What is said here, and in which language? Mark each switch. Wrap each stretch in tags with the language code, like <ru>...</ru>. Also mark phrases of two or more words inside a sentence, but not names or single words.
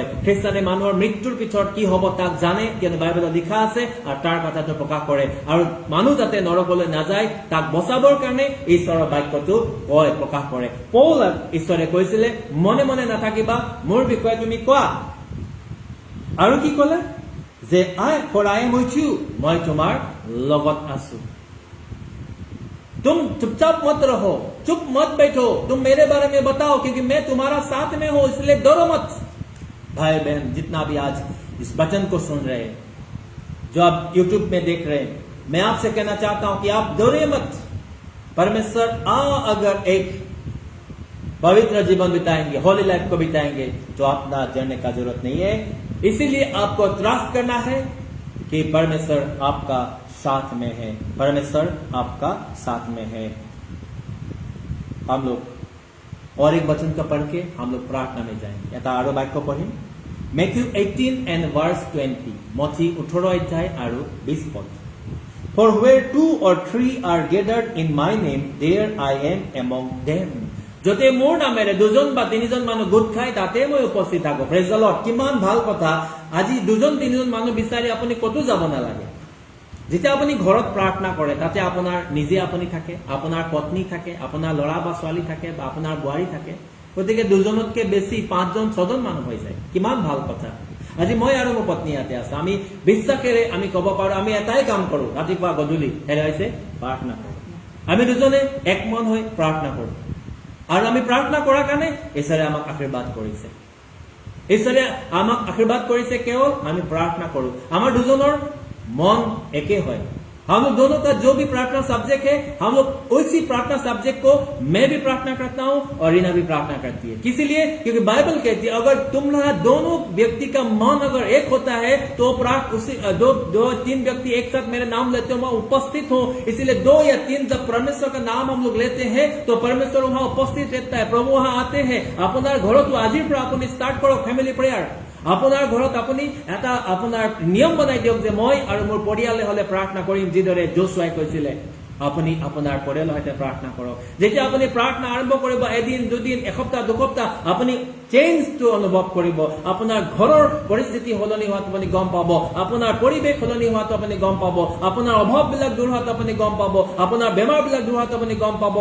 <as>খ্ৰীষ্টানে মানুহৰ মৃত্যুৰ পিছত কি হ'ব তাক জানে, কিয়নো বাইবেলত লিখা আছে, আৰু তাৰ কথাটো প্ৰকাশ কৰে। আৰু মানুহ যাতে নৰকলৈ নাযায় তাক বচাবৰ কাৰণে ঈশ্বৰৰ বাক্যটো কয়, প্ৰকাশ কৰে। পৌল ঈশ্বৰে কৈছিলে, মনে মনে নাথাকিবা, মোৰ বিষয়ে তুমি কোৱা। আৰু কি ক'লে? যে</as> <en>for I am with you,</en> <as>মই তোমাৰ লগত আছো।</as> <hi>तुम चुपचाप मत रहो, चुप मत बैठो, तुम मेरे बारे में बताओ, क्योंकि मैं तुम्हारा साथ में हूं, इसलिए डरो मत। भाई बहन जितना भी आज इस वचन को सुन रहे हैं, जो आप YouTube में देख रहे हैं, मैं आपसे कहना चाहता हूं कि आप डरे मत। परमेश्वर अगर एक पवित्र जीवन बिताएंगे,</hi> <en>holy life</en> <hi>को बिताएंगे, तो अपना डरने का जरूरत नहीं है। इसीलिए आपको ट्रस्ट करना है कि परमेश्वर आपका साथ में है, परमेश्वर आपका साथ में है। हम लोग और एक वचन का पढ़ के हम लोग प्रार्थना में जाएंगे।</hi> <as>এটা আৰু বাক্য পঢ়িম,</as> <en>Matthew 18 and verse 20,</en> <as>মথি 18 অধ্যায় আৰু 20 পদ।</as> <en>For where 2 or 3 are gathered in my name, there I am among them.</en> <as>যতে মোৰ নামেৰে 2জন বা 3জন মানুহ গোট খায় তাতে মই উপস্থিত থাকো।</as> <en>Praise the Lord.</en> <as>কিমান ভাল কথা। আজি 2জন 3জন মানুহ বিচাৰি আপুনি কতো যাব নালাগে। যেতিয়া আপুনি ঘৰত প্ৰাৰ্থনা কৰে তাতে আপোনাৰ নিজে আপুনি থাকে, আপোনাৰ পত্নী থাকে, আপোনাৰ ল'ৰা বা ছোৱালী থাকে, বা আপোনাৰ বোৱাৰী থাকে। গতিকে 2জনতকে বেছি 5জন 6জন মানুহ হৈ যায়। কিমান ভাল কথা। আজি মই আৰু মোৰ পত্নী ইয়াতে আছে, আমি বিশ্বাসেৰে আমি ক'ব পাৰো আমি এটাই কাম কৰো, ৰাতিপুৱা গধূলি হেৰাইছে প্ৰাৰ্থনা কৰো। আমি 2জনে একমন হৈ প্ৰাৰ্থনা কৰো, আৰু আমি প্ৰাৰ্থনা কৰাৰ কাৰণে ঈশ্বৰে আমাক আশীৰ্বাদ কৰিছে। ঈশ্বৰে আমাক আশীৰ্বাদ কৰিছে কেৱল আমি প্ৰাৰ্থনা কৰো। আমাৰ 2জনৰ</as> <hi>मन एके</hi> <as>হয়।</as> <hi>हम लोग दोनों का जो भी प्रार्थना सब्जेक्ट है, हम लोग उसी प्रार्थना सब्जेक्ट को मैं भी प्रार्थना करता हूं और रीना भी प्रार्थना करती है। किसीलिए क्योंकि बाइबल कहती है अगर तुम्हारा दोनों व्यक्ति का मन अगर एक होता है तो उसी 2-3 व्यक्ति एक साथ मेरे नाम लेते हो, मैं उपस्थित हूं। इसीलिए 2 या 3 जब परमेश्वर का नाम हम लोग लेते हैं तो परमेश्वर वहां उपस्थित रहता है, प्रभु वहां आते हैं। अपना घरों तो आज ही अपनी स्टार्ट करो</hi> <en>family prayer.</en> <as>আপোনাৰ ঘৰত আপুনি এটা আপোনাৰ নিয়ম বনাই দিয়ক যে মই আৰু মোৰ পৰিয়ালে হলে প্ৰাৰ্থনা কৰিম, যিদৰে যোশুৱাই কৈছিলে। আপুনি আপোনাৰ পৰিয়ালৰ সৈতে প্ৰাৰ্থনা কৰক। যেতিয়া আপুনি প্ৰাৰ্থনা আৰম্ভ কৰিব, এদিন 2 দিন, এসপ্তাহ 2 সপ্তাহ, আপুনি চেঞ্জটো অনুভৱ কৰিব। আপোনাৰ ঘৰৰ পৰিস্থিতি সলনি হোৱাটো আপুনি গম পাব, আপোনাৰ পৰিৱেশ সলনি হোৱাটো আপুনি গম পাব, আপোনাৰ অভাৱবিলাক দূৰ হোৱাটো আপুনি গম পাব, আপোনাৰ বেমাৰবিলাক দূৰ হোৱাটো আপুনি গম পাব।</as>